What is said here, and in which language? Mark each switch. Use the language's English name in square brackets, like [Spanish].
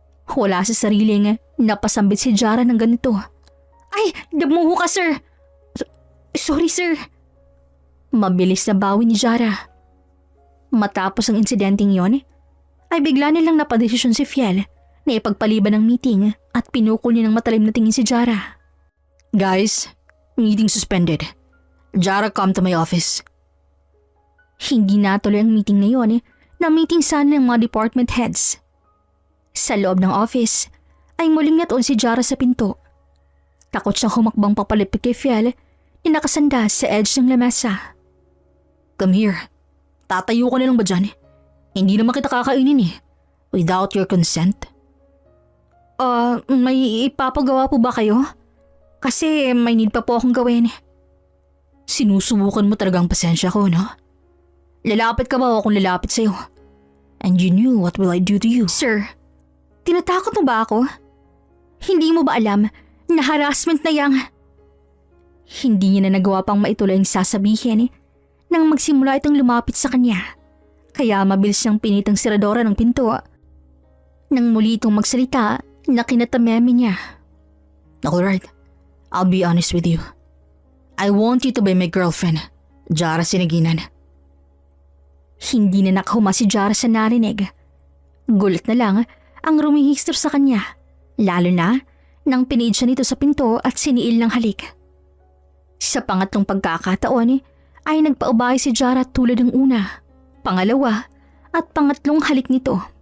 [Filipino] Wala sa sariling napasambit si Jara ng ganito. Ay, damuho ka sir! Sorry sir! Mabilis na bawi ni Jara. Matapos ang insidenteng yon, ay bigla nilang napadesisyon si Fiel na ipagpaliban ng meeting at pinukol niya ng matalim na tingin si Jara. [English] Guys, meeting suspended. Jara, come to my office. [Filipino] Hindi natuloy ang meeting na yon na meeting sana ng mga department heads. Sa loob ng office ay muling natuon si Jara sa pinto. Takot siyang humakbang papalipit kay Fiel na nakasanda sa edge ng lamesa. [English] Come here. [Filipino] Tatayo ka na lang ba dyan? Hindi naman kita kakainin [English] without your consent. [Filipino] May ipapagawa po ba kayo? Kasi may need pa po akong gawin. Sinusubukan mo talagang pasensya ko, no? Lalapit ka ba o akong lalapit sa'yo? [English] And you knew what will I do to you? [Filipino] Sir, tinatakot mo ba ako? Hindi mo ba alam na harassment na yang? Hindi niya na nagawa pang maituloy ang sasabihin nang magsimula itong lumapit sa kanya. Kaya mabilis niyang pinitang siradora ng pinto. Nang muli itong magsalita, nakinatameme niya. [English] Alright, I'll be honest with you. I want you to be my girlfriend, Jara Sinaginan. [Filipino] Hindi na nakahuma si Jara sa narinig. Gulat na lang ang rumihistro sa kanya, lalo na nang piniid siya nito sa pinto at siniil ng halik. Sa pangatlong pagkakataon ay nagpaubay si Jara tulad ng una, pangalawa at pangatlong halik nito.